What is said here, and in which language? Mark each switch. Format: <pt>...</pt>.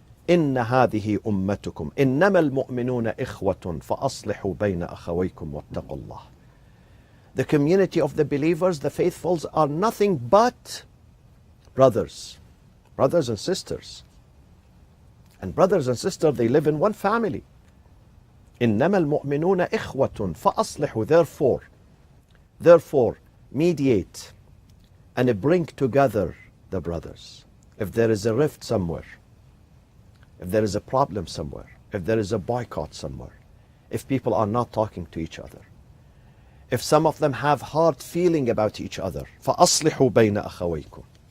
<ar>إن هذه أمتكم إنما المؤمنون إخوة فأصلحوا بين أخويكم واتقوا الله.</ar> <en>The community of the believers, the faithfuls, are nothing but brothers and sisters. And brothers and sisters, they live in one family.</en> <ar>إنما المؤمنون إخوة فأصلحوا.</ar> <en>Therefore, mediate and bring together the brothers. If there is a rift somewhere, if there is a problem somewhere, if there is a boycott somewhere, if people are not talking to each other, if some of them have hard feeling about each other,</en> <ar>فَأَصْلِحُوا بَيْنَ أَخَوَيْكُمْ.</ar>